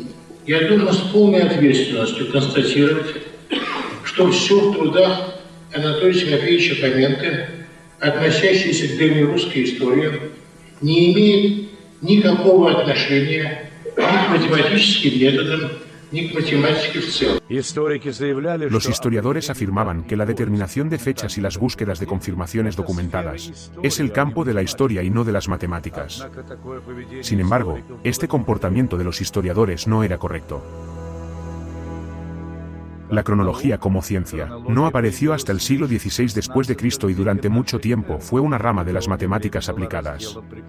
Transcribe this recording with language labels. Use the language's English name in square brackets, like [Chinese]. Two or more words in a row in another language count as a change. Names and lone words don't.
[Russian] Я должен с полной ответственностью констатировать, что все в трудах Анатолия Тимофеевича Фоменко, относящиеся к древнерусской истории, не имеет никакого отношения ни к математическим методам, [Spanish] Los historiadores afirmaban que la determinación de fechas y las búsquedas de confirmaciones documentadas es el campo de la historia y no de las matemáticas. Sin embargo, este comportamiento de los historiadores no era correcto. La cronología como ciencia no apareció hasta el siglo XVI después de Cristo y durante mucho tiempo fue una rama de las matemáticas aplicadas.